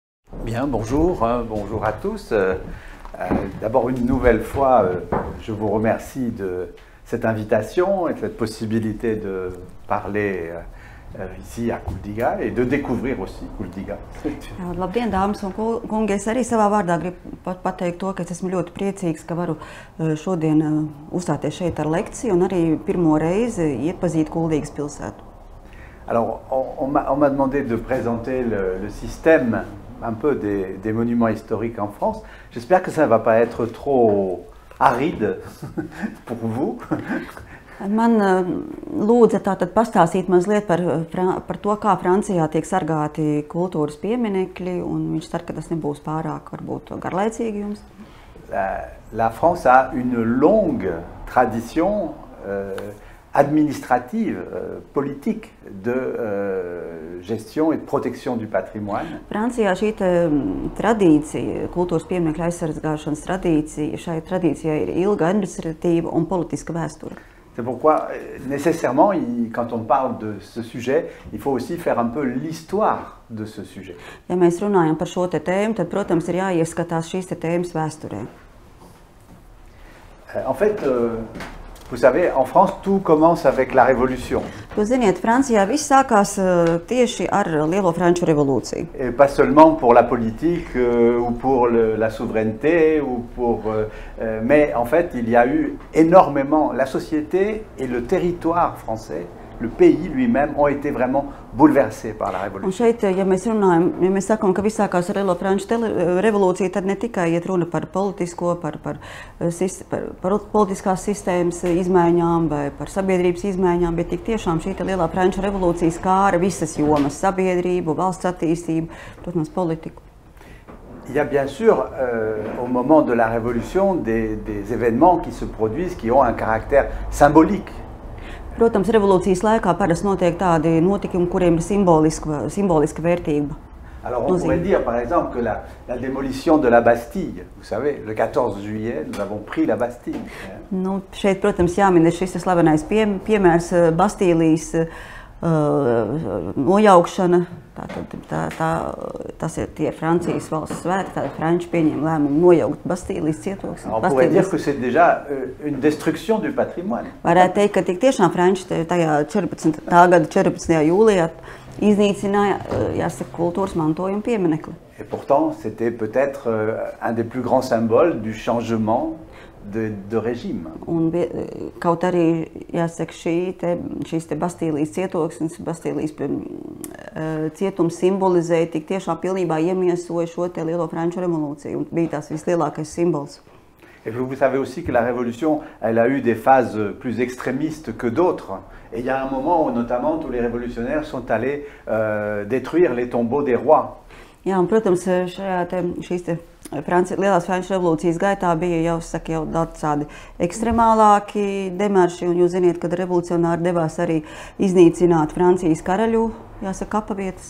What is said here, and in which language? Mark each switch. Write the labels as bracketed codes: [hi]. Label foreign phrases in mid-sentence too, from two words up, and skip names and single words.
[fr] Bien, bonjour, bonjour à tous. D'abord, une nouvelle fois, je vous remercie de cette invitation et de cette possibilité de parler ici à Kuldīga et de découvrir aussi Kuldīga. [lv] Labdien, dāmas un kungi! Es arī savā vārdā gribu pateikt to, ka es esmu ļoti priecīgs, ka varu šodien uzstāties šeit ar lekciju un arī pirmo reizi iepazīt Kuldīgas pilsētu. [fr] Alors, on m'a demandé de présenter le système un peu des monuments historiques en France. J'espère que ça ne va pas être trop aride pour vous. [lv] Man lūdza tātad pastāstīt mazliet par to, kā Francijā tiek sargāti kultūras pieminekļi, un viņš cer, ka tas nebūs pārāk varbūt garlaicīgi jums. [fr] La France a une longue tradition administrative, politique de gestion et de protection du patrimoine. [lv] Francijā šī tradīcija, kultūras pieminekļu aizsargāšanas tradīcija, šai tradīcijai ir ilga administratīva un politiska vēsture. [fr] C'est pourquoi, nécessairement, quand on parle de ce sujet, il faut aussi faire un peu l'histoire de ce sujet. [lv] Ja mēs runājam par šo tēmu, tad, protams, ir jāieskatās šīs tēmas vēsturē. [fr] En fait, vous savez, en France, tout commence avec la Révolution. [lv] Jūs ziniet, Francijā viss sākās tieši ar Lielo Franču revolūciju. [fr] Et pas seulement pour la politique ou pour la souveraineté, mais en fait, il y a eu énormément, la société et le territoire français, le pays lui-même ont été vraiment bouleversés par la Révolution. [lv] Un šeit, ja mēs runājam, ja mēs sakām, ka viss sākās ar Lielo Franču revolūciju, tad ne tikai iet runa par politisko, par politiskās sistēmas izmaiņām vai par sabiedrības izmaiņām, bet tik tiešām šī Lielā Franču revolūcija skāra visas jomas – sabiedrību, valsts attīstību, protams, politiku. [fr] Il y a bien sûr, au moment de la Révolution, des événements qui se produisent, qui ont un caractère symbolique. [lv] Protams, revolūcijas laikā parasti notiek tādi notikumi, kuriem ir simboliska vērtība. [fr] Alors on pourrait dire par exemple que la démolition de la Bastille, vous savez, le 14 juillet, nous avons pris la Bastille. [lv] Nu, šeit, protams, jāmin šis slavenais piemērs Bastīlijas nojaukšana. Tas ir tie Francijas valsts svētki, tādi franči pieņēma lēmumu nojaukt Bastīlijas cietoksni. [fr] On pourrait dire que c'est déjà une destruction du patrimoine. [lv] Varētu teikt, ka tik tiešām franči tajā gada 14. jūlijā iznīcināja, jāsaka, kultūras mantojuma pieminekli. [fr] Et pourtant, c'était peut-être un des plus grands symboles du changement de régime. [lv] Un kaut arī, jāsaka, šīs Bastīlijas cietoksnis, Bastīlijas cietums simbolizēja, tik tiešām pilnībā iemiesoja šo Lielo Franču revolūciju un bija tās vislielākais simbols. [fr] Et vous savez aussi que la Révolution, elle a eu des phases plus extrémistes que d'autres. Et il y a un moment où, notamment, tous les révolutionnaires sont allés détruire les tombeaux des rois. [lv] Jā, un, protams, šīs Lielās Franču revolūcijas gaitā bija jau daudz tādi ekstremālāki demarši, un jūs ziniet, kad revolucionāri devās arī iznīcināt Francijas karaļu, jāsaka, kapavietas.